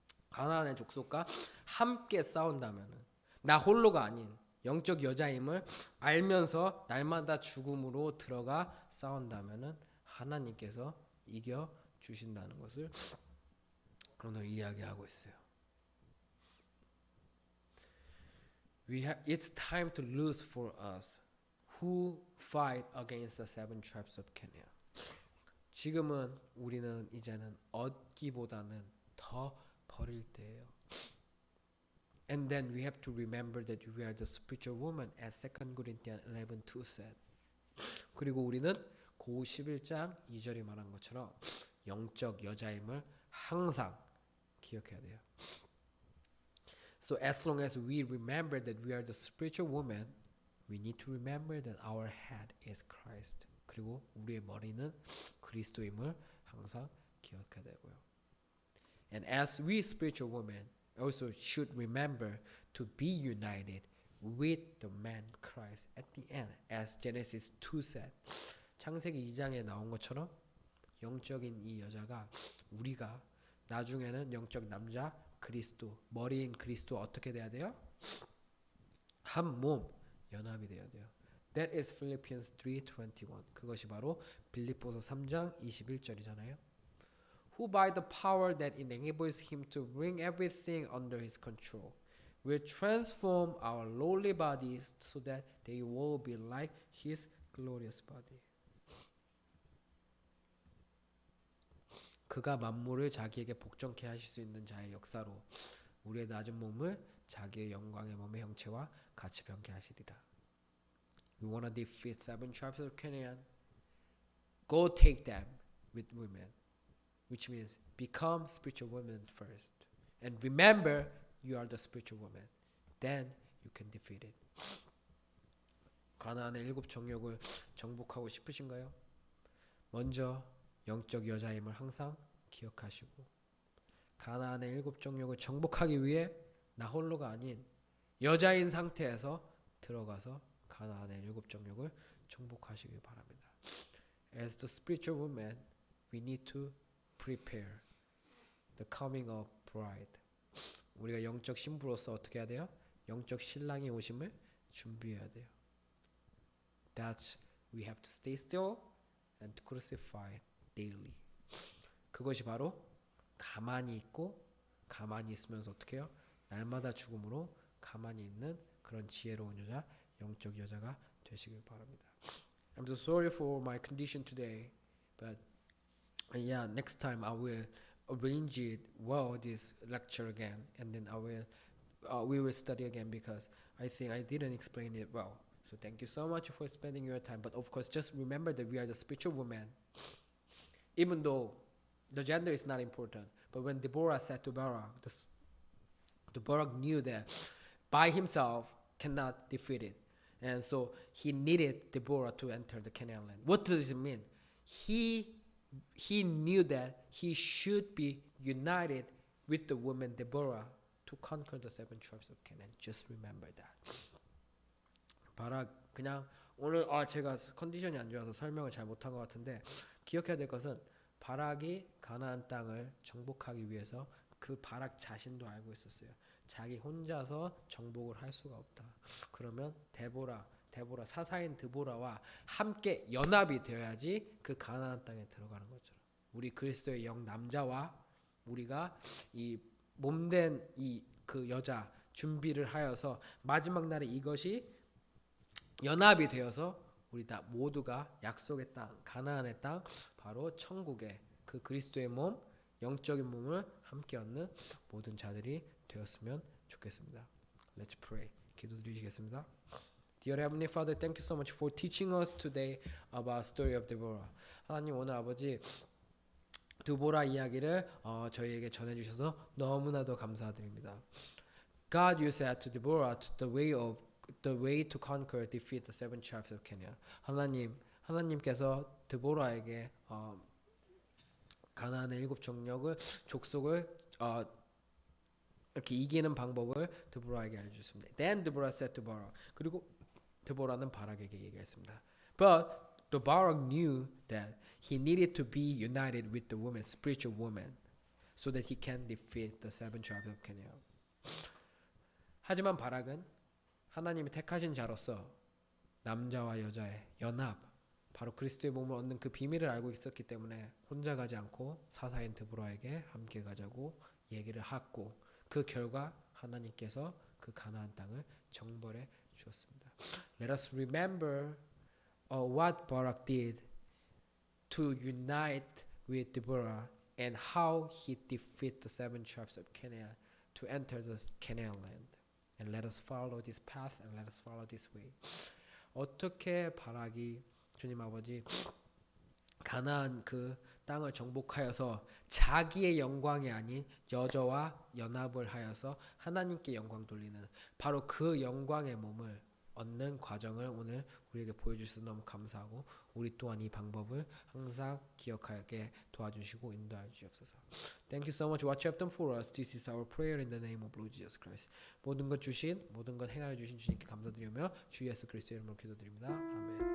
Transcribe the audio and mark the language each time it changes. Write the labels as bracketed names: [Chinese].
[Korean] 가나안의 족속과 함께 싸운다면은 나 홀로가 아닌 영적 여자임을 알면서 날마다 죽음으로 들어가 싸운다면은 하나님께서 이겨 주신다는 것을 오늘 이야기하고 있어요. [English] It's time to lose for us who fight against the 7 tribes of Canaan. [Korean] 지금은 우리는 이제는 얻기보다는 더 버릴 때예요. [English] And then we have to remember that we are the spiritual woman as 2 Corinthians 11:2 said. [Korean] 그리고 우리는 고 11장 2절이 말한 것처럼 영적 여자임을 항상 기억해야 돼요. [English] So as long as we remember that we are the spiritual woman, we need to remember that our head is Christ. [Korean] 그리고 우리의 머리는 그리스도임을 항상 기억해야 되고요. [English] And as we spiritual women also should remember to be united with the man Christ at the end, as Genesis 2 said. [Korean] 창세기 2장에 나온 것처럼 영적인 이 여자가 우리가 나중에는 영적 남자 그리스도, 머리인 그리스도 어떻게 돼야 돼요? 한 몸 연합이 돼야 돼요. [English] That is Philippians 3:21. [Korean] 그것이 바로 빌립보서 3장 21절이잖아요. [English] Who by the power that enables him to bring everything under his control will transform our lowly bodies so that they will be like his glorious body. [Korean] 그가 만물을 자기에게 복종케 하실 수 있는 자의 역사로 우리의 낮은 몸을 자기의 영광의 몸의 형체와 같이 변개하시리라. [English] You wanna defeat 7 tribes of Canaan? Go take them with women, which means become spiritual women first. And remember, you are the spiritual woman. Then you can defeat it. [Korean] 가나안의 7 정욕을 정복하고 싶으신가요? 먼저 영적 여자임을 항상 기억하시고 가나안의 7 정욕을 정복하기 위해 나 홀로가 아닌 여자인 상태에서 들어가서 가나안의 7 정욕을 정복하시길 바랍니다. [English] As the spiritual woman, we need to prepare the coming of bride. [Korean] 우리가 영적 신부로서 어떻게 해야 돼요? 영적 신랑이 오심을 준비해야 돼요. [English] That's we have to stay still and to crucify daily. [Korean] 그것이 바로 가만히 있고 가만히 있으면서 어떻게 해요? 날마다 죽음으로 가만히 있는 그런 지혜로운 여자, 영적 여자가 되시길 바랍니다. [English] I'm so sorry for my condition today, but yeah, next time I will arrange it well this lecture again, and then we will study again because I think I didn't explain it well. So thank you so much for spending your time. But of course, just remember that we are the spiritual woman. Even though the gender is not important, but when Deborah said to Barak, Barak knew that by himself cannot defeat it. And so he needed Deborah to enter the Canaan land. What does it mean? He knew that he should be united with the woman Deborah to conquer the 7 tribes of Canaan. Just remember that. [Korean] 바락 그냥 오늘 제가 컨디션이 안 좋아서 설명을 잘 못한 것 같은데 기억해야 될 것은 바락이 가나안 땅을 정복하기 위해서 그 바락 자신도 알고 있었어요. 자기 혼자서 정복을 할 수가 없다. 그러면 데보라 사사인 드보라와 함께 연합이 되어야지 그 가나안 땅에 들어가는 것처럼 우리 그리스도의 영 남자와 우리가 이 몸된 이 그 여자 준비를 하여서 마지막 날에 이것이 연합이 되어서 우리 다 모두가 약속의 땅 가나안의 땅 바로 천국의 그 그리스도의 몸 영적인 몸을 함께 얻는 모든 자들이 되었으면 좋겠습니다. [English] Let's pray. [Korean] 기도드리시겠습니다. [English] Dear Heavenly Father, thank you so much for teaching us today about story of Deborah. [Korean] 하나님 오늘 아버지 드보라 이야기를 저희에게 전해주셔서 너무나도 감사드립니다. [English] God, you said to Deborah, the way to conquer, defeat the 7 tribes of Canaan. [Korean] 하나님께서 드보라에게 가나안의 7 정력을 족속을 이렇게 이기는 방법을 드보라에게 알려주셨습니다. [English] Then Deborah said to Barak. [Korean] 그리고 드보라는 바락에게 얘기했습니다. [English] But the Barak knew that he needed to be united with the woman, spiritual woman, so that he can defeat the 7 tribes of Canaan. [Korean] 하지만 바락은 하나님이 택하신 자로서 남자와 여자의 연합, 바로 그리스도의 몸을 얻는 그 비밀을 알고 있었기 때문에 혼자 가지 않고 사사인 드보라에게 함께 가자고 얘기를 하고 그 결과 하나님께서 그 가나안 땅을 정벌해 주었습니다. [English] Let us remember what Barak did to unite with Deborah and how he defeated the 7 tribes of Canaan to enter the Canaan land. And let us follow this path and let us follow this way. [Korean] 어떻게 바락이 주님 아버지 가나안 그 땅을 정복하여서 자기의 영광이 아닌 여자와 연합을 하여서 하나님께 영광 돌리는 바로 그 영광의 몸을 얻는 과정을 오늘 우리에게 보여주셔서 너무 감사하고 우리 또한 이 방법을 항상 기억하게 도와주시고 인도하여 주옵소서. [English] Thank you so much what you have done for us. This is our prayer in the name of Lord Jesus Christ. [Korean] 모든 것 행하여 주신 주님께 감사드리며 주 예수 그리스도의 이름으로 기도드립니다. 아멘.